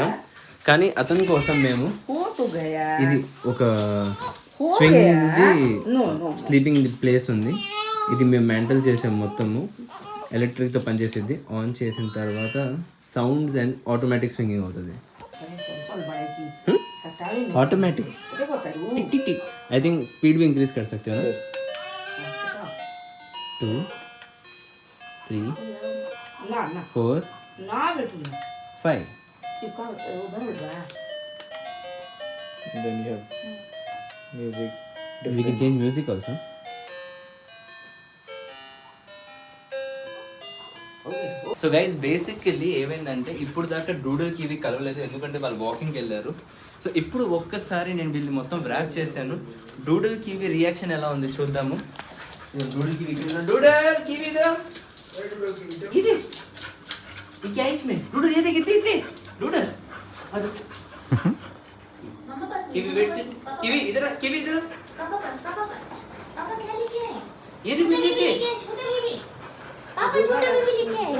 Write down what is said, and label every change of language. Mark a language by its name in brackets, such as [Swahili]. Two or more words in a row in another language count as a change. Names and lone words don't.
[Telugu] కానీ అతని కోసం మేము ఇది ఒక [English] sleeping place [Telugu] ఉంది, ఇది మేము మెంటల్ చేసాం. మొత్తము ఎలక్ట్రిక్తో పనిచేసేది. ఆన్ చేసిన తర్వాత [English] sounds and automatic swinging [Telugu] అవుతుంది. [Hindi] ऑटोमेटिक [English] I think [Hindi] स्पीड भी इंक्रीज कर सकते हो ना. 2 3 4 5 चिपका उधर उड़ रहा है. [English] And then you have music. We can change music also. so guys basically [Telugu] ఏమైందంటే ఇప్పుడు దాకా డూడల్కి ఇవి కలవలేదు, ఎందుకంటే వాళ్ళు వాకింగ్కి వెళ్ళారు. సో ఇప్పుడు ఒక్కసారి నేను వీళ్ళు మొత్తం ర్యాప్ చేశాను. డూడల్కి ఇవి రియాక్షన్ ఎలా ఉంది చూద్దాము. డూడల్కి ఇవి డూడల్కి ఇవి ఇది [Hindi] ये क्या है इसमें? डूडल ये देख इतने डूडल अरे कीवी वेट से कीवी इधर पापा क्या लेके आए? ये देखो ये छोटा बेबी. पापा छोटा बेबी लेके आए.